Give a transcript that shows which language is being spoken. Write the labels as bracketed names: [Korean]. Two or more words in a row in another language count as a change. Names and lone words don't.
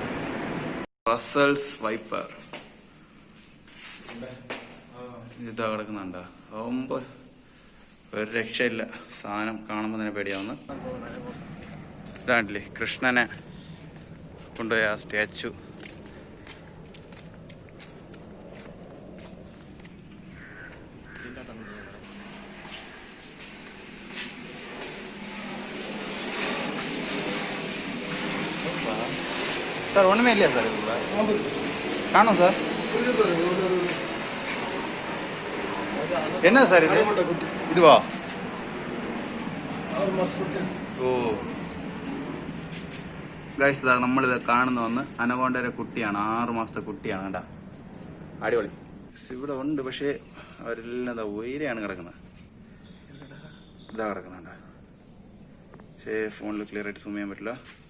[English] Russell's viper [Malayalam] ഇതാ കിടക്കുന്നുണ്ടാ. ഒരു രക്ഷയില്ല സാധനം, കാണുമ്പോൾ തന്നെ പേടിയാവുന്നു. ഇതാണ്ടില്ലേ കൃഷ്ണനെ കൊണ്ടുപോയ ആ സ്റ്റാച്ചു. [Tamil] சார் ஒன்றுமே இல்லையா சார் இதுக்குள்ள? காணும் சார். என்ன சார் இது? இதுவா? [Malayalam] ഓ ഗൈസ്, ഇതാ നമ്മളിത് കാണുന്ന വന്ന് അനകോണ്ടയുടെ കുട്ടിയാണ്. 6 മാസത്തെ കുട്ടിയാണ് കേട്ടാ. അടിപൊളി. ഇവിടെ ഉണ്ട്, പക്ഷേ അവരെല്ലാം എന്താ ഉയരെയാണ് കിടക്കുന്നത്. ഇതാ കിടക്കുന്നുണ്ടാ, പക്ഷേ ഫോണിൽ ക്ലിയർ ആയിട്ട് സൂം ചെയ്യാൻ പറ്റില്ല.